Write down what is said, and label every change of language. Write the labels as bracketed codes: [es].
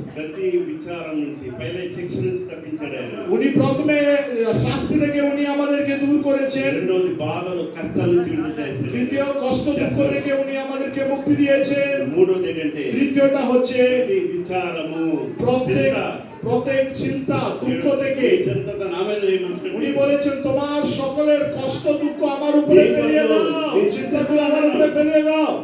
[te] ప్రతి విచారం నుంచి, పైలే శిక్ష నుంచి తప్పించాడు ఆయన. [bn] উনি প্রথমে শাস্তি থেকে উনি আমাদেরকে দূর করেছেন। [te] రెండవది బాధలు, కష్టాల నుంచి విడుదల చేశాడు. [bn] তৃতীয় কষ্ট দুঃখ থেকে উনি আমাদেরকে মুক্তি দিয়েছেন। [te] మూడవది ఏంటంటే [bn] তৃতীয়টা হচ্ছে [te] ప్రతి విచారము, [bn] প্রত্যেক [te] చింత [bn] প্রত্যেক চিন্তা দুঃখ থেকে [te] ఈ చింతత నా మీద వేయమన్నాడు. [bn] উনি বলেছেন তোমার সকলের কষ্ট দুঃখ আমার উপরে ফেলিয়ে দাও, এই চিন্তাগুলো আমার উপরে ফেলিয়ে দাও।